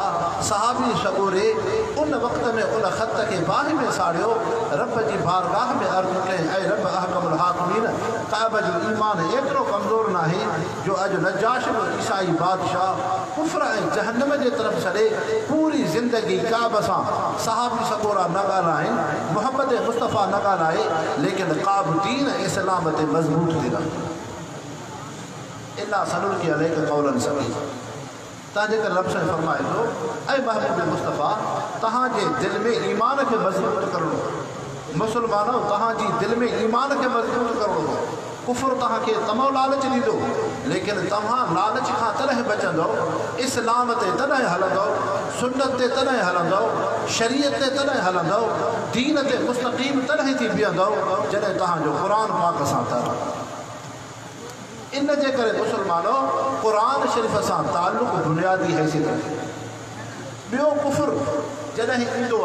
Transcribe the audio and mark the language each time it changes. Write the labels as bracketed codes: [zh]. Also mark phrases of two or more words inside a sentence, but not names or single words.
[sd] सहाबी सगोरे उन वक़्त में उन ख़त खे बाहि में साड़ियो, रब जी बारगाह में अर्ज़ु कयईं ऐं रब [ar] أحكم الحاكمين, [sd] क़ाब जो ईमान एतिरो कमज़ोर न आहे जो अॼु नजाश जो ईसाई बादशाह कुफ़्र ऐं जहन्नम जे तरफ़ छॾे पूरी ज़िंदगी क़ाब सां सहाबी सगोरा न ॻाल्हाइनि, मुहम्मद मुस्तफ़ा न ॻाल्हाए, लेकिन क़ाब दीन इस्लाम ते मज़बूत थी रहे। [ar] إنا سنلقي عليك قولا ثقيلا. [sd] तव्हांजे करे रब साईं फरमाए थो ऐं महबूब मुस्तफ़ा तव्हांजे दिलि में ईमान खे मज़बूत करणो मुस्लमानो तव्हांजी दिलि में ईमान खे मज़बूत करणो कुफर तव्हांखे तमामु लालच ॾींदो लेकिन तव्हां लालच खां तॾहिं बचंदव इस्लाम ते तॾहिं हलंदव सुन्नत ते तॾहिं हलंदव शरीयत ते तॾहिं हलंदव दीन ते मुस्तक़ीम तॾहिं थी बीहंदव जॾहिं तव्हांजो क़ुर पाक सां तर इन जे करे मुस्लमानो क़ुर शरीफ़ सां ताल्लुक़ बुनियादी हैसियत रखे ॿियो कुफर जॾहिं ईंदो